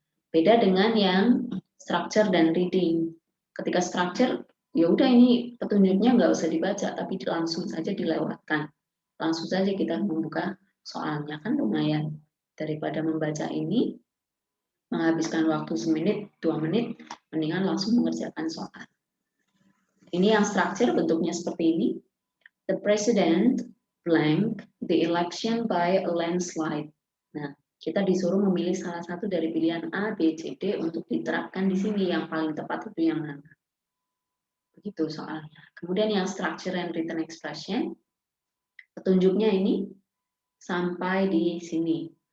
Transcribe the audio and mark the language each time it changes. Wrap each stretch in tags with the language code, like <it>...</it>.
<id>Beda dengan yang structure dan reading. Ketika structure, ya udah ini petunjuknya nggak usah dibaca, tapi langsung saja dilewatkan. Langsung saja kita membuka soalnya, kan lumayan. Daripada membaca ini, menghabiskan waktu 1 menit, 2 menit, mendingan langsung mengerjakan soal. Ini yang structure bentuknya seperti ini.</id> <en>The president blank the election by a landslide.</en> <id>Nah, kita disuruh memilih salah satu dari pilihan A, B, C, D untuk diterapkan di sini. Yang paling tepat itu yang mana? Begitu soalnya. Kemudian yang structure and written expression, petunjuknya ini sampai di sini.</id>